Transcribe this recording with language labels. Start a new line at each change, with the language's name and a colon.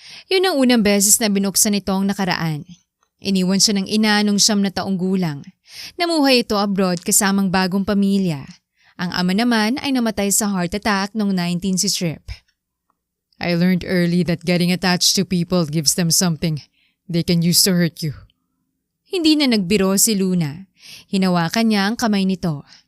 Filipino: Yun ang unang beses na binuksan ito ang nakaraan. Iniwan siya ng ina nung 9 na taong gulang. Namuhay ito abroad kasamang bagong pamilya. Ang ama naman ay namatay sa heart attack noong 19 si Trip.
English: I learned early that getting attached to people gives them something they can use to hurt you.
Filipino: Hindi na nagbiro si Luna. Hinawakan niya ang kamay nito.